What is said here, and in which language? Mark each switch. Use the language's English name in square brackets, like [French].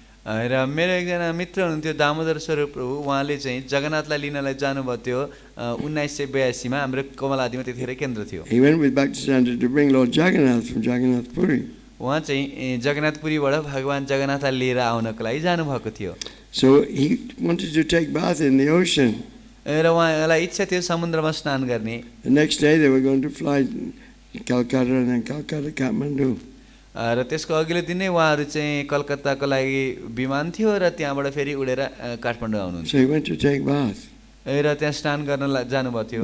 [Nepali] र मेरो एकजना मित्र हुनुहुन्थ्यो दामोदर स्वरूप प्रभु, उहाँले चाहिँ जगन्नाथलाई लिनलाई जानुभयो थियो 1982 मा हाम्रो कमलादीमा त्यतिखेर केन्द्र थियो। [English] He went with Bhakti Siddhanta to bring Lord Jagannath from Jagannath Puri. [Nepali] उहाँ चाहिँ जगन्नाथपुरीबाट भगवान जगन्नाथलाई लिएर आउनको लागि जानुभएको थियो। [English] So he wanted to take bath in the ocean. [Nepali] र उहाँलाई इच्छा थियो समुद्रमा स्नान गर्ने। [English] The next day they were going to fly to Calcutta and then Calcutta, Kathmandu. [Nepali] र त्यसको अघिल्लो दिन नै उहाँहरू चाहिँ कलकत्ताको लागि विमान थियो र त्यहाँबाट फेरि उडेर काठमाडौँ आउनुहुन्छ। [English] So he went to take bath. [Nepali] र त्यहाँ स्नान गर्न जानुभएको थियो।